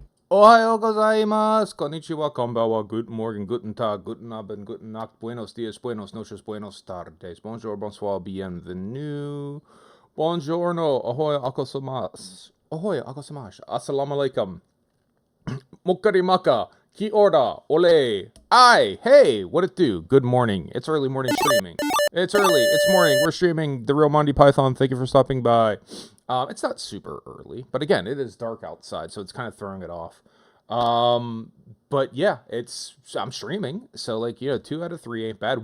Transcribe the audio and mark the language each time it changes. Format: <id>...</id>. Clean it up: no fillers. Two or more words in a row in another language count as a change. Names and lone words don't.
<ja>おはようございます、こんにちは、こんばんは,</ja> <de>guten Morgen, guten Tag, guten Abend, guten Nacht,</de> <es>buenos dias, buenos noches, buenos tardes,</es> <fr>bonjour, bonsoir, bienvenue, buongiorno, ahoy akosamasu,</fr> <ar>السلام عليكم,</ar> <fr>mokarimaka, ki orda, ole, ai,</fr> <en>hey, what it do, good morning, it's early morning streaming, it's early, it's morning, we're streaming The Real Monty Python, thank you for stopping by. It's not super early, but again, it is dark outside, so it's kind of throwing it off. But yeah, I'm streaming, so like 2 out of 3 ain't bad.</en>